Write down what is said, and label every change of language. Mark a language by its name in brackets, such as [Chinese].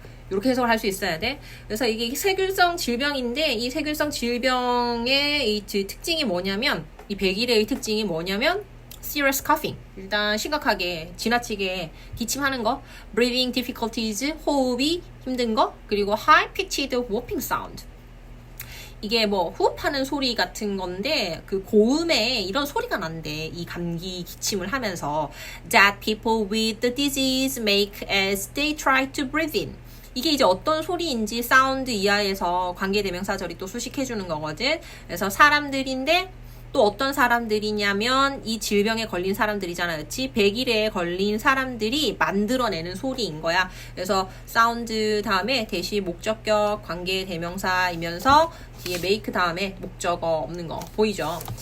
[Korean] 이렇게 해석을 할 수 있어야 돼. 그래서 이게 세균성 질병인데 이 세균성 질병의 이 특징이 뭐냐면 이 100일의 특징이 뭐냐면 [English] serious coughing. [Korean] 일단 심각하게 지나치게 기침하는 거, [English] breathing difficulties, [Korean] 호흡이 힘든 거, 그리고 [English] high pitched whooping sound. [Korean] 이게 뭐 호흡하는 소리 같은 건데 그 고음에 이런 소리가 난대. 이 감기 기침을 하면서 [English] that people with the disease make as they try to breathe in. [Korean] 이게 이제 어떤 소리인지 사운드 이하에서 관계대명사절이 또 수식해주는 거거든. 그래서 사람들인데 또 어떤 사람들이냐면 이 질병에 걸린 사람들이잖아. 그렇지? 100일에 걸린 사람들이 만들어내는 소리인 거야. 그래서 사운드 다음에 대시 목적격 관계대명사이면서 뒤에 make 다음에 목적어 없는 거 보이죠?